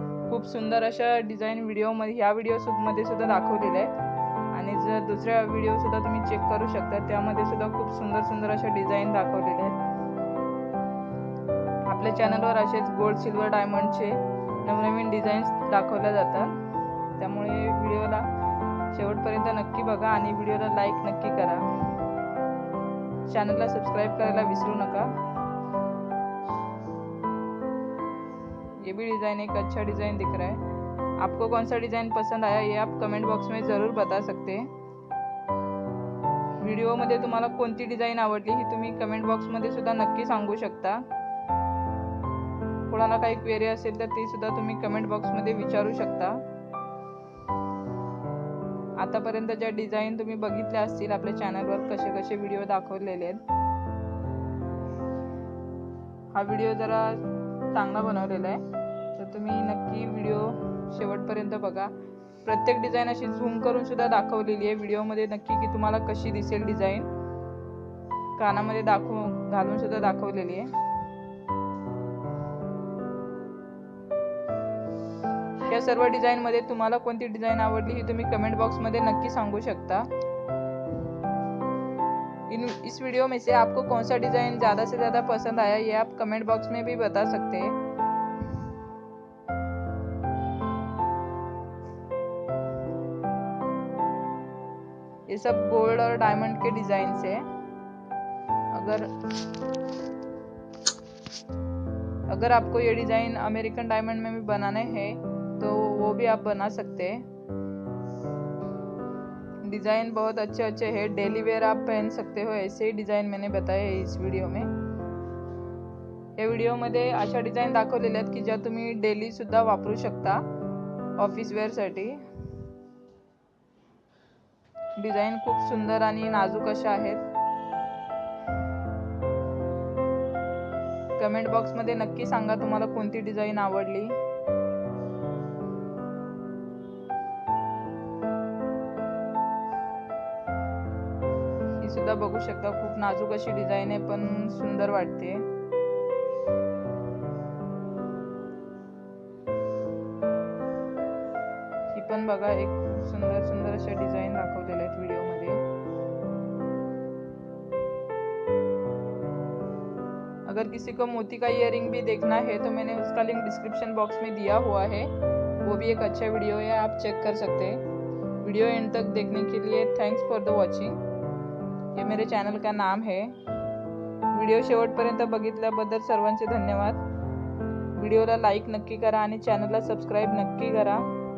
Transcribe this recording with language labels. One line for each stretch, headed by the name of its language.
Marathi: खूप सुंदर अशा डिझाईन ह्या व्हिडिओमध्ये सुद्धा दाखवलेल्या आहेत आणि जर दुसऱ्या व्हिडिओ सुद्धा तुम्ही चेक करू शकता, त्यामध्ये सुद्धा खूप सुंदर अशा डिझाईन दाखवलेल्या आहेत। आपल्या चॅनलवर असेच गोल्ड सिल्वर डायमंडचे नवनवीन डिझाईन्स दाखवल्या जातात, त्यामुळे व्हिडिओला शेवटपर्यंत नक्की बघा आणि व्हिडिओला लाईक नक्की करा। चैनल सब्सक्राइब करायला विसरू नका।
Hindi: ये भी डिज़ाइन एक अच्छा डिज़ाइन दिख रहा है। आपको कौन सा डिज़ाइन पसंद आया ये आप कमेंट बॉक्स में ज़रूर बता सकते हैं।
Marathi: व्हिडिओ मध्ये तुम्हाला कोणती डिझाईन आवडली ही तुम्ही कमेंट बॉक्स मध्ये सुद्धा नक्की सांगू शकता। कोणाला काही क्वेरी असेल तर ती सुद्धा तुम्ही कमेंट बॉक्स मध्ये विचारू शकता। आतापर्यंत ज्या डिझाईन तुम्ही बघितल्या असतील आपल्या चॅनलवर कसे व्हिडिओ दाखवलेले आहेत। हा व्हिडिओ जरा चांगला बनवलेला आहे, तर तुम्ही नक्की व्हिडिओ शेवटपर्यंत बघा। प्रत्येक डिझाईन अशी झूम करून सुद्धा दाखवलेली आहे व्हिडिओमध्ये नक्की की तुम्हाला कशी दिसेल डिझाईन, कानामध्ये घालून सुद्धा दाखवलेली आहे। या सर्व डिज़ाइन मध्ये तुम्हाला कोणती डिज़ाइन आवडली ही तुम्ही कमेंट बॉक्स में नक्की सांगू सकता।
Hindi: इस वीडियो में से आपको कौन सा डिज़ाइन ज़्यादा से ज़्यादा पसंद आया ये आप कमेंट बॉक्स में भी बता सकते हैं। ये सब गोल्ड और डायमंड के डिज़ाइन है। अगर आपको ये डिज़ाइन अमेरिकन डायमंड में भी बनाने हैं तो वो भी आप बना सकते हैं। डिज़ाइन बहुत अच्छे हैं, डेली वेयर आप पहन सकते हो, ऐसे ही डिज़ाइन मैंने बताए है इस वीडियो में।
Marathi: या व्हिडिओमध्ये अशा डिझाईन दाखवलेल्या आहेत की ज्या तुम्ही डेली सुद्धा वापरू शकता ऑफिस वेअर साठी। डिझाईन खूप सुंदर आणि नाजूक अशा आहेत। कमेंट बॉक्स मध्ये नक्की सांगा तुम्हाला कोणती डिझाईन आवडली। ही सुद्धा बघू शकता, खूप नाजूक अशी डिझाईन आहे पण सुंदर वाटते। ही पण बघा, एक सुंदर अशा डिझाईन दाखवलेल्या आहेत व्हिडिओ मध्ये।
Hindi: अगर किसी को मोती का इयरिंग भी देखना है तो मैंने उसका लिंक डिस्क्रिप्शन बॉक्स में दिया हुआ है, वो भी एक अच्छा वीडियो है, आप चेक कर सकते हैं। वीडियो एंड तक देखने के लिए
English: Thanks for the watching.
Hindi: ये मेरे चॅनल का नाम है।
Marathi: व्हिडिओ शेवटपर्यंत बघितल्याबद्दल सर्वांचे धन्यवाद। व्हिडिओला लाईक नक्की करा आणि चॅनलला सबस्क्राइब नक्की करा।